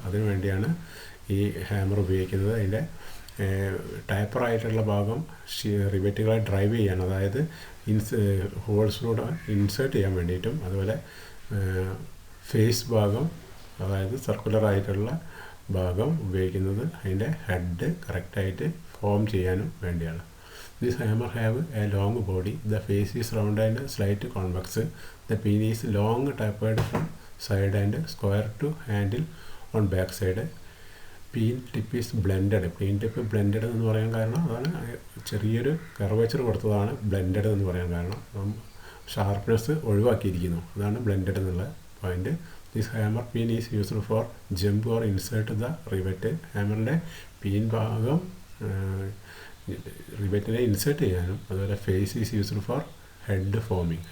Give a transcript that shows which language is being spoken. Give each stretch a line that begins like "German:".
Malayalam: അതിനു വേണ്ടിയാണ് ഈ ഹാമർ ഉപയോഗിക്കുന്നത്. അതിൻ്റെ ടാപ്പറായിട്ടുള്ള ഭാഗം റിവറ്റുകളെ ഡ്രൈവ് ചെയ്യാൻ, അതായത് ഹോൾസിലൂടെ ഇൻസേർട്ട് ചെയ്യാൻ വേണ്ടിയിട്ടും അതുപോലെ ഫേസ് ഭാഗം അതായത് സർക്കുലറായിട്ടുള്ള ഭാഗം ഉപയോഗിക്കുന്നത് അതിൻ്റെ ഹെഡ് കറക്റ്റായിട്ട് ഫോം ചെയ്യാനും വേണ്ടിയാണ്.
English: This hammer have a long body. The face is round and slight convex. The pin is long tapered from side and square to handle on back side. Pin tip is blended. Pin tip blended
Malayalam: എന്ന് പറയാൻ കാരണം അതാണ് ചെറിയൊരു curvature കൊടുത്തതാണ് blended എന്ന് പറയാൻ കാരണം. Sharpness ഒഴിവാക്കിയിരിക്കുന്നു, അതാണ് ബ്ലെൻഡഡ് എന്നുള്ള point.
English: This hammer pin is used for jump or insert the rivet.
Malayalam: ഹാമറിൻ്റെ പിൻ ഭാഗം റിവറ്റിനെ ഇൻസേർട്ട് ചെയ്യാനും അതുപോലെ
English: Face is used for head forming.